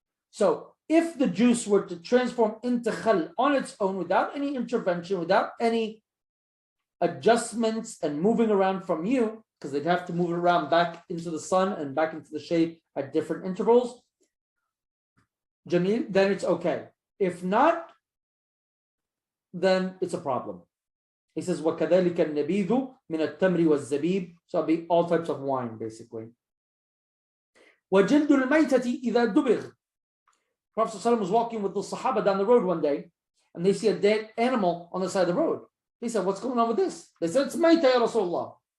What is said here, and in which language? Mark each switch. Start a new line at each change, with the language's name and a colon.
English: So if the juice were to transform into khal on its own without any intervention, without any adjustments and moving around from you, because they'd have to move it around back into the sun and back into the shade at different intervals, Jamil, then it's okay. If not, then it's a problem. He says,
Arabic: وَكَذَلِكَ النَّبِيذُ مِنَ التَّمْرِ وَالزَّبِيبِ.
English: So it'll be all types of wine, basically.
Arabic: وَجِلْدُ الْمَيْتَةِ إِذَا دُبِغْ.
English: Prophet ﷺ was walking with the Sahaba down the road one day, and they see a dead animal on the side of the road. He said, what's going on with this? They said, it's mayta, ya Rasulullah.